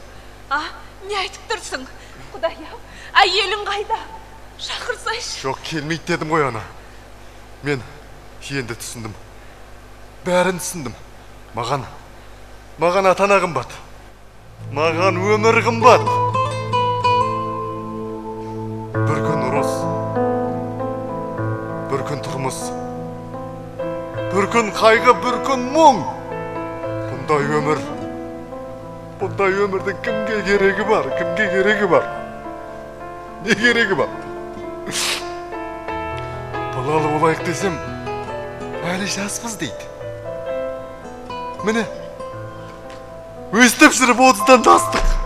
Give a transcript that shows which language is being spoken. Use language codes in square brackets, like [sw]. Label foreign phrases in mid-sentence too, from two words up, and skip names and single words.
[kk] Не айтып тұрсың? Құдай-ау, әйелің қайда? Шақырсайшы. Жоқ, келмейді дедім ғой ана. Мен енді түсіндім. Бәрін түсіндім. Маған Маған ата-ана қымбат. Маған өмір қымбат. Bir gün ұрыс, bir gün тұрмыс, bir gün қайғы, bir gün мұң. Бұндай өмірдің кімге керегі бар? Кімге керегі бар? Не керегі бар? Балалы болайық десем, әлі жаспыз дейді. Міне, өстіп жүріп 30-дан тастық.